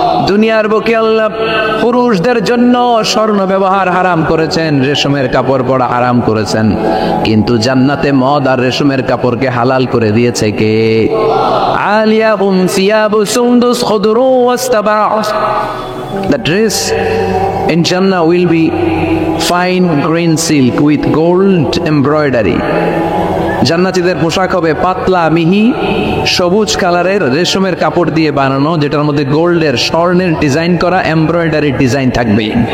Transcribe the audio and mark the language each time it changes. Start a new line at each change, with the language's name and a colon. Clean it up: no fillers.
Bangla: দুনিয়ার বুকে আল্লাহ পুরুষদের জন্য স্বর্ণ ব্যবহার হারাম করেছেন, রেশমের কাপড় পরা হারাম করেছেন, কিন্তু জান্নাতে মদ আর রেশমের কাপড়কে হালাল করে দিয়েছে কে?
Arabic: আলিয়াহুম সিয়াবু সুন্দুস খুদরু ওয়াস্তাবাউ।
English: The dress in Jannah will be fine green silk with gold embroidery.
Bangla: জান্নাতীদের পোশাক হবে পাতলা মিহি সবুজ কালারের রেশমের কাপড় দিয়ে বানানো, যেটার মধ্যে গোল্ডের স্বর্ণের ডিজাইন করা এমব্রয়ডারি ডিজাইন থাকবে।